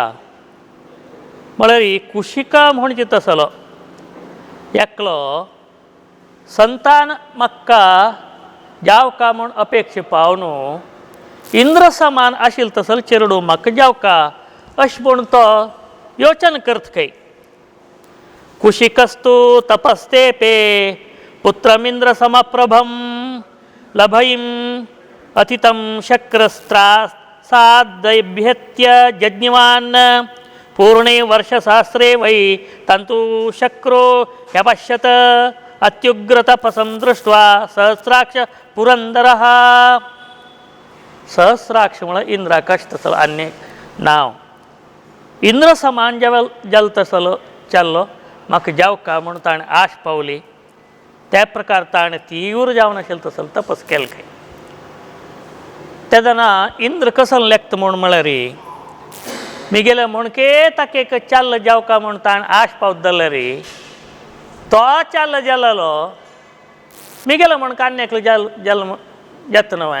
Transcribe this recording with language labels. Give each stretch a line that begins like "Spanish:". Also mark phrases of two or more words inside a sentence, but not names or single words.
Konkani: म्हळ्यार कुशिका म्हणजे तसलो एकलो संतान म्हाका जावका म्हूण अपेक्षा पावनू इंद्र समान आशिल्लो तसलो चेडू म्हाका जावका अशें म्हूण तो योचन करता खंय.
Sanskrit: कुशिकस्तु तपस्ते पे पुत्रमिंद्र समप्रभम लभयिम अतितं शक्रस्त्रासाद्यभ्यत्य यज्ञवान् पूर्णे वर्षसहस्रे वै तंतु शक्रो ह्यपश्यत अत्युग्रतपसं दृष्ट्वा सहस्राक्ष पुरंदरः.
Konkani: सहस्राक्ष म्हळ्यार इंद्राकाश तसलो अन्य नाव. इंद्र समान जल तसलो चल्लो म्हाका जावका म्हूण ताणें आश पावली. त्या प्रकार ताणें तीव्र जावन आशिल्लो तसलो तपस केलो खंय. तेदना इंद्र कसलो लेखता म्हूण म्हळ्यार मिगेले म्हणके ताका एक चल्ल जावका म्हूण ताणें आश पावत जाल्यार तो चल्ल जालो मिगेले म्हणका आनी एकलो जल्म येता न्हय.